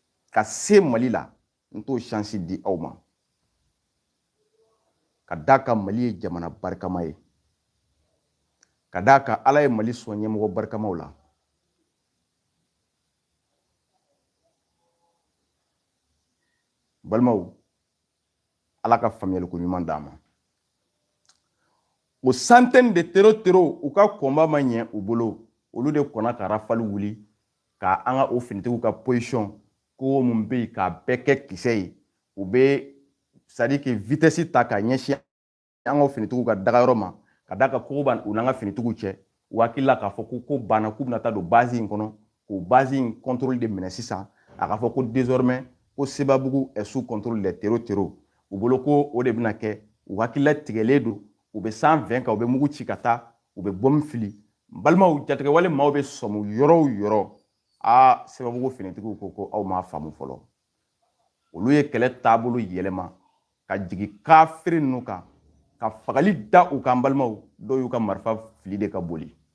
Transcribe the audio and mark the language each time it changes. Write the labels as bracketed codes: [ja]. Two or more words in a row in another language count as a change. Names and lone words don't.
[bm] ka se Mali la n t'o chance di aw ma ka d'a kan Mali ye jamana barikama ye ka d'a kan Ala ye Mali sɔn ɲɛmɔgɔ barikamaw la balimaw Ala ka faamuyaliko ɲuman d'an ma o centaine de tero u ka kɔnba ma ɲɛ u bolo olu de kɔnna ka rafale wuli ka an ka o finitigiw ka position ko mun bɛ yen k'a bɛɛ kɛ kisɛ ye u bɛ [fr] c'est à dire que vitesse [bm] ta ka ɲɛsin an ka finitigiw ka dagayɔrɔ ma ka d'a kan kogo b'u n'an ka finitigiw cɛ u hakili la k'a fɔ ko ko banna k'u bɛna taa don base in kɔnɔ k'o base in contrôle de minɛ sisan a k'a fɔ ko désormais ko Sebabugu [fr] est sous contrôle des [bm] tero u bolo ko o de bɛna kɛ u hakilila tigɛlen don u bɛ san 20 kan u bɛ mugu ci ka taa u bɛ bɔmi fili balimaw jatigɛwale maaw bɛ sɔmu yɔrɔ o yɔrɔ Sebabugu finitigiw ko aw m'a faamu fɔlɔ olu ye kɛlɛ taabolo yɛlɛma ka jigin kafiri ninnu kan ka fagali da u kan balimaw dɔw y'u ka marifa fili de ka boli